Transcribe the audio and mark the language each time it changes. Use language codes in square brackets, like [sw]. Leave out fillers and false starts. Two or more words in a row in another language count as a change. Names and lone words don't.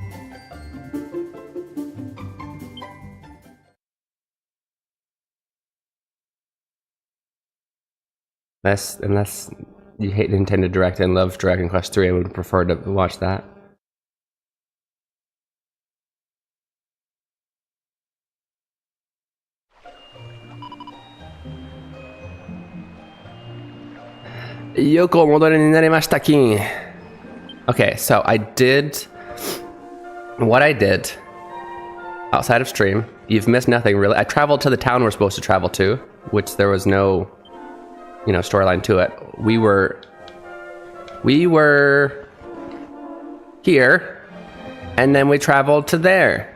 [en] Unless you hate Nintendo Direct and love Dragon Quest 3, I would prefer to watch that. [ja] Yoko, もどれになりました, [en] King. Okay, so what I did outside of stream, you've missed nothing really. I traveled to the town we're supposed to travel to, which there was no, storyline to it. We were We were here, and then we traveled to there.